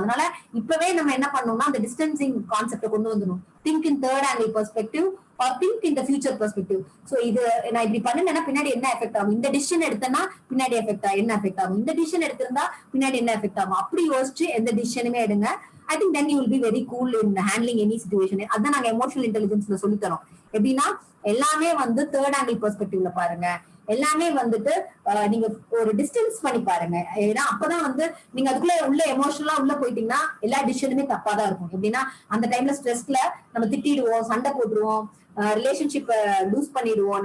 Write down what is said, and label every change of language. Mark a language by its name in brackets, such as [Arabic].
[Tamil] அதனால இப்பவே நம்ம என்ன பண்ணணும்னா அந்த டிஸ்டன்சிங் கான்செப்ட கொண்டு வந்துடும். [English] Think in third angle perspective or think in the future perspective. [Tamil] So இது நான் இப்படி பண்ணுனேன்னா பின்னாடி என்ன எஃபெக்ட் ஆகும், இந்த டிசிஷன் எடுத்தேன்னா பின்னாடி என்ன எஃபெக்ட் ஆகும், இந்த டிசிஷன் எடுத்திருந்தா பின்னாடி என்ன எஃபெக்ட் ஆகும், அப்படி யோசிச்சு எந்த டிசிஷனுமே எடுங்க. [English] I think then you will be very cool in handling any situation. [Tamil] அதான் நாங்க எமோஷனல் இன்டெலிஜென்ஸ்ல சொல்லி தரோம். எப்படின்னா எல்லாமே வந்து தேர்ட் ஆங்கிள் பெர்ஸ்பெக்டிவ்ல பாருங்க. எல்லாமே வந்துட்டு நீங்க ஒரு டிஸ்டன்ஸ் பண்ணி பாருங்க. ஏன்னா அப்பதான் வந்து நீங்க அதுக்குள்ள உள்ள எமோஷனலா உள்ள போயிட்டீங்கன்னா எல்லா டிசிஷனுமே தப்பா தான் இருக்கும். எப்படின்னா அந்த டைம்ல ஸ்ட்ரெஸ்ல நம்ம திட்டிடுவோம், சண்டை போட்டுருவோம், ரிலேஷன்ஷிப்ப லூஸ் பண்ணிடுவோம்.